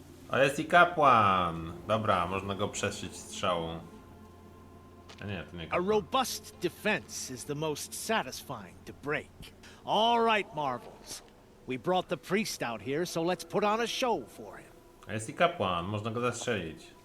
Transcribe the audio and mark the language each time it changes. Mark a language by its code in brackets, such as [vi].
[pl] O, jest i kapłan! Dobra, można go przeszyć strzałą. A nie, to nie A kapłan. [en] robust defense is the most satisfying to break. All right, Marvels. We brought the priest out here, so let's put on a show for him. [pl] A jest i kapłan, można go zastrzelić.